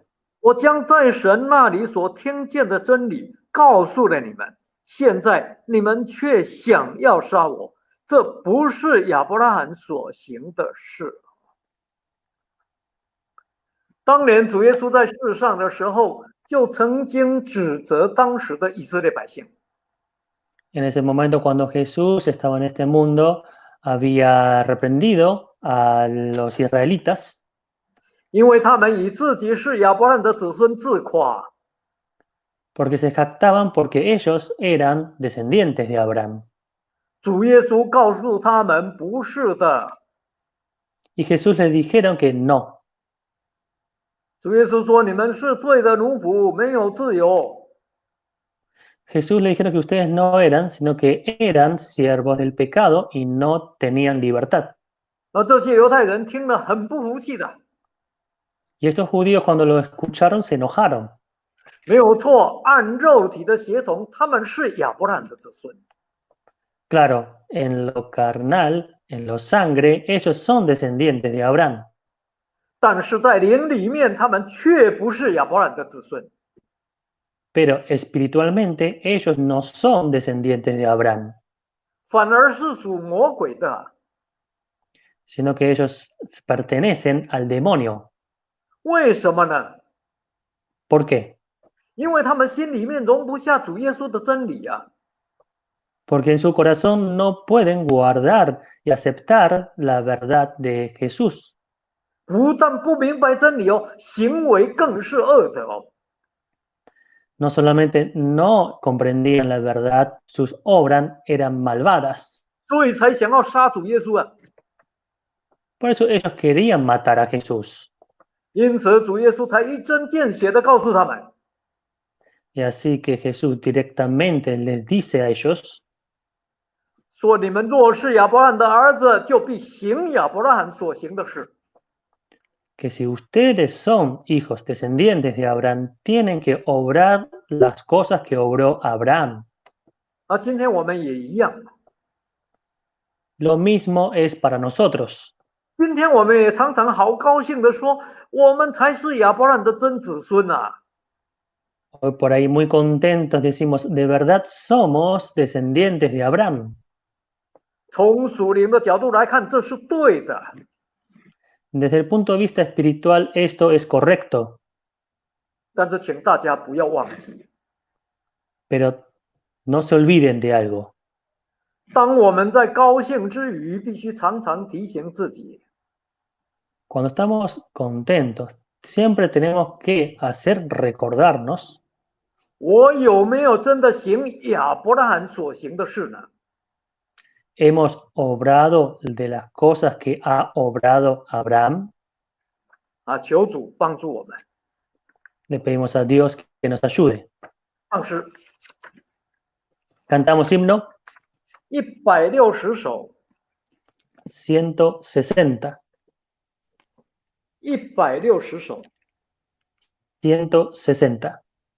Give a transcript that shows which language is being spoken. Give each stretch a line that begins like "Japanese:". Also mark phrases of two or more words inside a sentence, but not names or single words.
Chinese: 我将在神那里所听见的真理告诉了你们，现在你们却想要杀我，这不是亚伯拉罕所行的事。当年主耶稣在世上的时候，就曾经指责当时的以色列百姓。
Spanish: En ese momento, cuando Jesús estaba en este mundo, había reprendido a los israelitas
Chinese: 因为他们以自己是亚伯拉罕的子孙自夸，
Spanish: porque se jactaban porque ellos eran descendientes de Abraham.
Chinese: 主耶稣告诉他们不是的。
Spanish: Y Jesús les dijeron que no.
Chinese: 主耶稣说：“你们是罪的奴仆，没有自由。”
Spanish: Jesús le dijeron que ustedes no eran, sino que eran siervos del pecado y no tenían libertad.
Chinese: 而这些犹太人听了很不服气的。
Spanish: Y estos judíos cuando lo escucharon se enojaron.
Chinese: 没有错，按肉体的血统，他们是亚伯拉罕的子孙。
Spanish: Claro, en lo carnal, en lo sangre, ellos son descendientes de Abraham.
Chinese: 但是在灵里面，他们却不是亚伯拉罕的子孙。
Spanish: pero espiritualmente ellos no son descendientes de Abraham,
Chinese: 反而是属魔鬼的。
Spanish: sino que ellos pertenecen al demonio.
Chinese: 为什么呢？
Spanish: ¿Por qué?
Chinese: 因为他们心里面容不下主耶稣的真理啊。
Spanish: Porque en su corazón no pueden guardar y aceptar la verdad de Jesús.
Chinese: 不但不明白真理哦，行为更是恶的哦。
Spanish: No solamente no comprendían la verdad, sus obras eran malvadas.
Chinese: 所以才想要杀主耶稣啊。
Spanish: Por eso ellos querían matar a Jesús.
Chinese: 因此主耶稣才一针见血的告诉他们：
Spanish: Y así que Jesús directamente les dice a ellos,
Chinese: 说你们若是亚伯拉罕的儿子，就必行亚伯拉罕所行的事。
Spanish: que si ustedes son hijos descendientes de Abraham, tienen que obrar las cosas que obró Abraham.
Chinese: 啊，今天我们也一样，
Spanish: Lo mismo es para nosotros.
Chinese: 今天我们也常常好高兴的说，我们才是亚伯拉罕的真子孙啊。
Spanish: Hoy por ahí muy contentos decimos, de verdad somos descendientes de Abraham.
Chinese: 从属灵的角度来看，这是对的。
Spanish: Desde el punto de vista espiritual esto es correcto,
Chinese: 但是请大家不要忘记，
Spanish: pero no se olviden de algo.
Chinese: 当我们在高兴之余，必须常常提醒自己，
Spanish: Cuando estamos contentos, siempre tenemos que hacer recordarnos
Chinese: 我有没有真的行亚伯拉罕所行的事呢？
Spanish: hemos obrado de las cosas que ha obrado Abraham.
Chinese: 啊，求主帮助我们。
Spanish: Le pedimos a Dios que nos ayude.
Chinese: 唱诗
Spanish: Cantamos himno
Chinese: 160 首，
Spanish: 160.
Chinese: 160首。
Spanish: 160.